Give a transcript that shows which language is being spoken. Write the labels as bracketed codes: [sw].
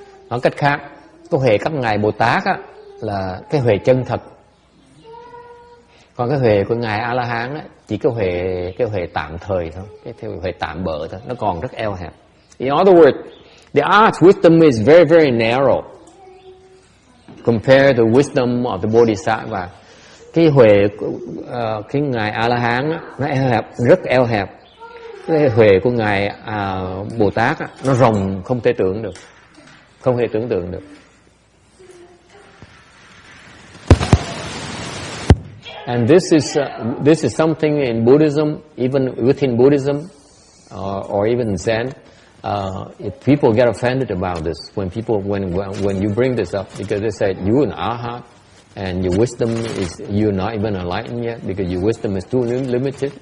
[vi] Nói cách khác, cái huệ các ngài Bồ Tát á, là cái huệ chân thật. Còn cái huệ của ngài A La Hán á, chỉ cái huệ tạm thời thôi, cái huệ tạm bợ thôi, nó còn rất eo hẹp. [en] In other words, the arhat's wisdom is very, very narrow compared to the wisdom of the bodhisattva. [vi] Cái huệ cái ngài A La Hán á, nó eo hẹp, rất eo hẹp. Cái huệ của ngài Bồ Tát á, nó rộng không thể tưởng được, không thể tưởng tượng được. [en] And this is something in Buddhism, even within Buddhism, or even Zen. If people get offended about this, when you bring this up, because they say you're an arhat and your wisdom is you're not even enlightened yet because your wisdom is too limited.